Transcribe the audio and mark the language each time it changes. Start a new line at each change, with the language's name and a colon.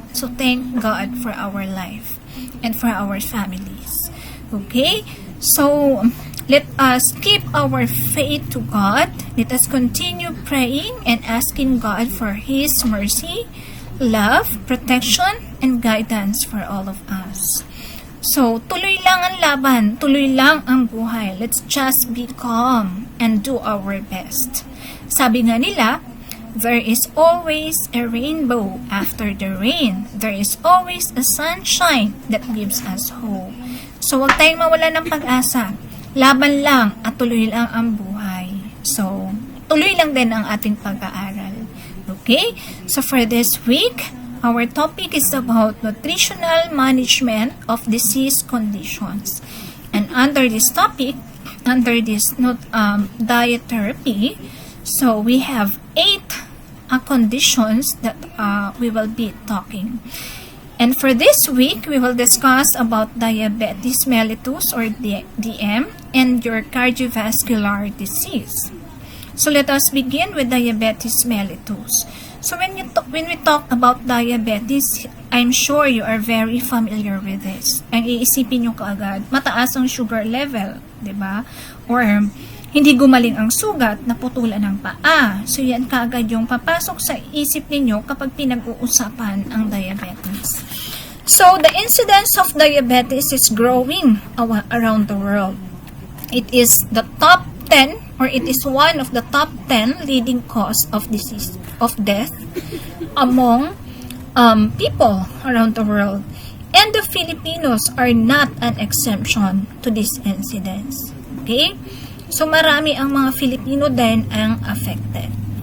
English: So thank God for our life and for our families. Okay? So let us keep our faith to God. Let us continue praying and asking God for His mercy, love, protection, and guidance for all of us.
Filipino: So, tuloy lang ang laban, tuloy lang ang buhay.
English: Let's just be calm and do our best.
Filipino: Sabi nga nila,
English: there is always a rainbow after the rain. There is always a sunshine that gives us hope.
Filipino: So, huwag tayong mawala ng pag-asa. Laban lang at tuloy lang ang buhay. So, tuloy lang din ang ating pag-aaral.
English: Okay? So, for this week, our topic is about nutritional management of disease conditions. And under this topic, under this diet therapy, so we have 8 conditions that we will be talking. And for this week, we will discuss about diabetes mellitus or DM and your cardiovascular disease. So let us begin with diabetes mellitus. So when we talk about diabetes, I'm sure you are very familiar with this.
Filipino: Ang iisipin nyo kaagad, mataas ang sugar level, di ba? Or hindi gumaling ang sugat, naputulan ng paa. So yan kaagad yung papasok sa isip ninyo kapag pinag-uusapan ang diabetes.
English: So the incidence of diabetes is growing around the world. It is the top 10 or it is one of the top 10 leading cause of disease of death among people around the world, and the Filipinos are not an exemption to this incidence.
Filipino: Okay, so marami ang mga Filipino din ang affected.